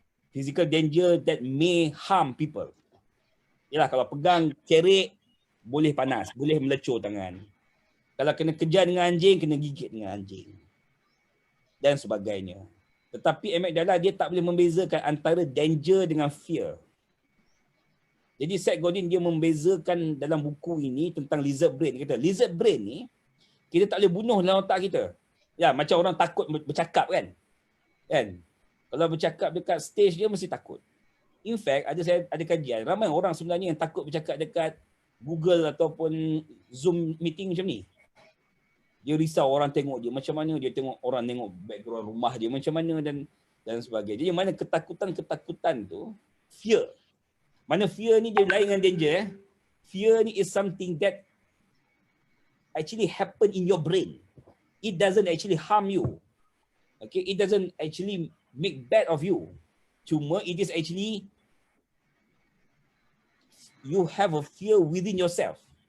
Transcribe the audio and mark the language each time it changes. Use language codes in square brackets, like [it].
[en] Physical danger that may harm people. [ms] Yalah, kalau pegang cerik, boleh panas, boleh melecur tangan. Kalau kena kejar dengan anjing, kena gigit dengan anjing. Dan sebagainya. Tetapi amygdala dia tak boleh membezakan antara danger dengan fear. Jadi Seth Godin dia membezakan dalam buku ini tentang lizard brain. Dia kata, lizard brain ni, kita tak boleh bunuh dalam otak kita. Ya, macam orang takut bercakap kan? Kalau bercakap dekat stage dia mesti takut. [en] In fact, [ms] saya ada kajian, ramai orang sebenarnya yang takut bercakap dekat Google ataupun Zoom meeting macam ni. Dia risau orang tengok dia macam mana, dia tengok orang tengok background rumah dia macam mana dan sebagainya. Jadi mana ketakutan tu, fear. Mana fear ni dia lain dengan danger. [en] Fear ni is something that actually happen in your brain. It doesn't actually harm you. Okay, it doesn't actually make bad of you. [ms] Cuma [en] it is actually you have a fear within yourself.